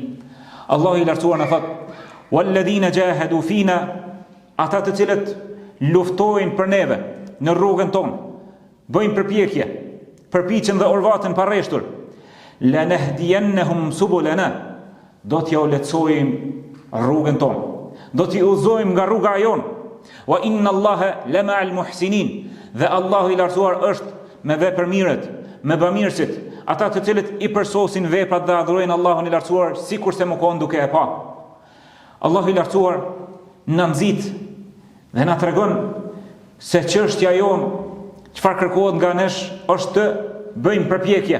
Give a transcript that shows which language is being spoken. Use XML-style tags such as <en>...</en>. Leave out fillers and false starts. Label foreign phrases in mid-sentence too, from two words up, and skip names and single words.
<sq>Allahu i lartësuar na thot:</sq> <ar>"والذين جاهدوا فينا",</ar> <sq>ata të cilët luftojnë për neve në rrugën tonë, bëjnë përpjekje, përpiqen dhe orvatën pa rreshtur,</sq> <ar>"لنهدينهم سبلنا",</ar> <sq>do t'ja lehtësojmë rrugën tonë, do t'i udhëzojmë nga rruga jonë.</sq> <ar>"وإن الله لمع المحسنين",</ar> <sq>dhe Allahu i lartësuar është me vepërmirët, me bamirësit, ata të cilët i përsosin veprat dhe adhurojnë Allahun i lartësuar sikurse më kon duke e pa. Allahu i lartësuar na nxit dhe na tregon se çështja jonë, çfarë kërkohet nga nesh, është të bëjmë përpjekje.</sq>